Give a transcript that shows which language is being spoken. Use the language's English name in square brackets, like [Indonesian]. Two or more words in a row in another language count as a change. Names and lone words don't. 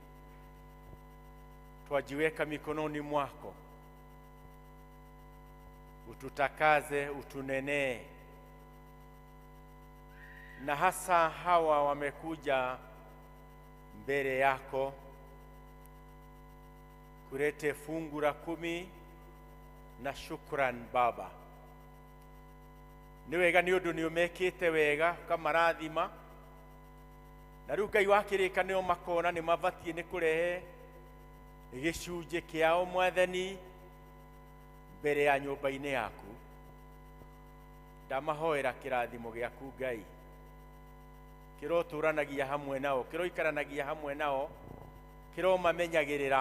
[Swahili] Twajiweka mikononi mwako, ututakaze, utunenee, na hasa hawa wamekuja mbele yako kulete fungu la 10 na shukran Baba. [Kikuyu] nĩ wega nĩ ũndũ nĩ ũmekĩte wega ũkamarathima na rĩu Ngai wa kĩrĩkanĩro makona nĩ mabatiĩ nĩ kũrehe gĩcunjĩ kĩao Mwathani mbere ya nyũmba-inĩ yaku. Ndamahoera kĩrathimo gĩaku Ngai kĩrotũranagia hamwe nao, kĩroikaranagia hamwe nao, kĩromamenyagĩrĩra.